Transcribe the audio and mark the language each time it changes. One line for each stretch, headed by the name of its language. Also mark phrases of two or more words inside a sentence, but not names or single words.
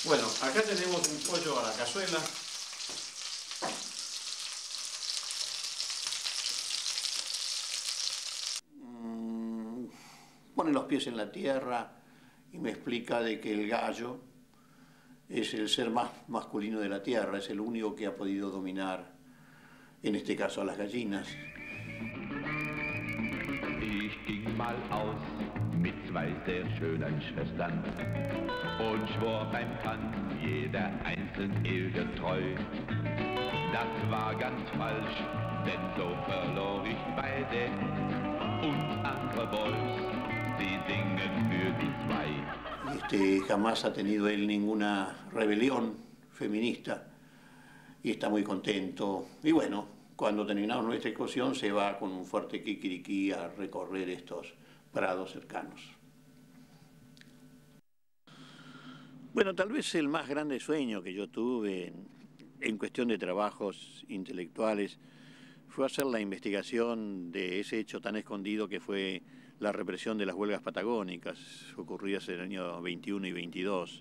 Spanish: Bueno, acá tenemos un pollo a la cazuela. Pone los pies en la tierra y me explica de que el gallo es el ser más masculino de la tierra, es el único que ha podido dominar, en este caso, a las gallinas.
German: Ich ging mal aus mit 2 sehr schönen Schwestern und schwor beim Tanz jeder einzeln ehe treu. Das war ganz falsch, denn so verlor ich beide und andere Boys, sie singen für die 2.
Spanish: Jamás ha tenido él ninguna rebelión feminista y está muy contento. Y bueno, cuando terminamos nuestra excursión se va con un fuerte kikiriki a recorrer estos prados cercanos. Bueno, tal vez el más grande sueño que yo tuve en cuestión de trabajos intelectuales fue hacer la investigación de ese hecho tan escondido que fue la represión de las huelgas patagónicas ocurridas en el año 21 y 22.